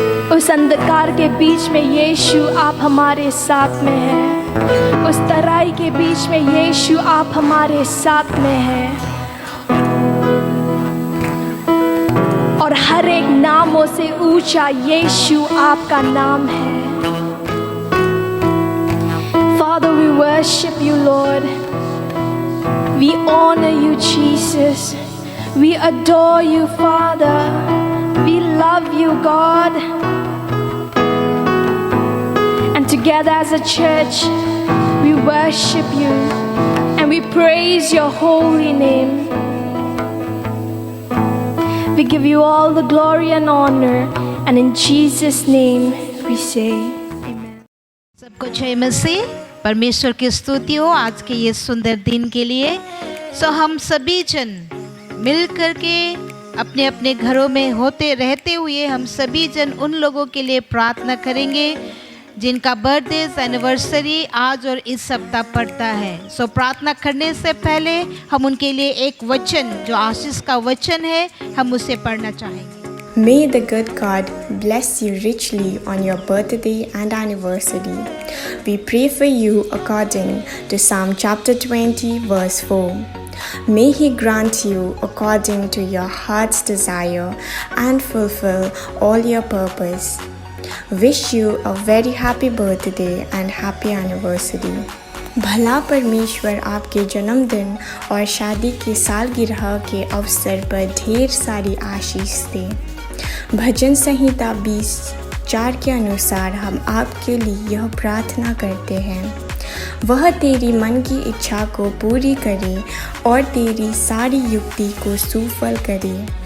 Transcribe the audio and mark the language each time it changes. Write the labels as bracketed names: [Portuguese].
[Hindi] उस अंधकार के बीच में यीशु आप हमारे साथ में हैं। उस तराई के बीच में यीशु आप हमारे साथ में हैं। और हर एक नामों से ऊंचा यीशु आपका नाम है। [English] Father, we worship you, Lord. We honor you, Jesus. We adore you, Father. We love you, God. And together as a church, we worship you and we praise your holy name. We give you all the glory and honor, and in Jesus' name we say amen. [Hindi] सबको जय मसीह। परमेश्वर की स्तुति हो आज के ये सुंदर दिन के लिए। हम सभी जन मिल कर के अपने अपने घरों में होते रहते हुए हम सभी जन उन लोगों के लिए प्रार्थना करेंगे जिनका बर्थडे एनिवर्सरी आज और इस सप्ताह पड़ता है। प्रार्थना करने से पहले हम उनके लिए एक वचन जो आशीष का वचन है हम उसे पढ़ना चाहेंगे। [English] May the good God bless you richly on your birthday and anniversary. We pray for you according to Psalm chapter 20 verse 4. May He grant you according to your heart's desire and fulfill all your purpose. Wish you a very happy birthday and happy anniversary. [Hindi] भला परमेश्वर आपके जन्मदिन और शादी की सालगिरह के अवसर पर ढेर सारी आशीष दे। भजन संहिता 20:4 के अनुसार हम आपके लिए यह प्रार्थना करते हैं, वह तेरी मन की इच्छा को पूरी करे और तेरी सारी युक्ति को सुफल करे।